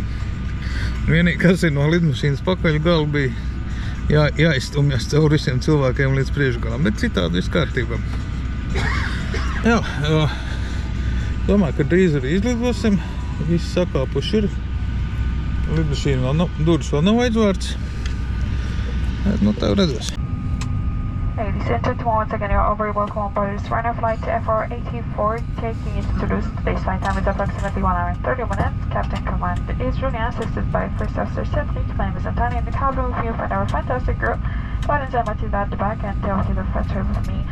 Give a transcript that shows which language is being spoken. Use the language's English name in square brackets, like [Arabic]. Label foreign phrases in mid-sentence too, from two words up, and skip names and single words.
[Latvian] Vienīgi, kas ir no lidmašīnas pakaļ galu, bija jāizstumjas caur visiem cilvēkiem līdz priekšgalam, bet citādi viss kārtībā. Jā, domāju, ka drīz arī izlidosim. Visi sakāpuši ir. Lidmašīna vēl nav, durvis vēl nav aizvārds. Nu, tev redzēs. [English] Ladies and gentlemen, once again, you're all very welcome on board this Ryanair flight to FR84, taking into Toulouse. Today's flight time is approximately 1 hour and 30 minutes. Captain Command is Julian, assisted by First Officer Stephanie. My name is Antonia. In the cabin with me, find our fantastic group. Gordon and Matilda at the back, and Teotihuacan the front row with me.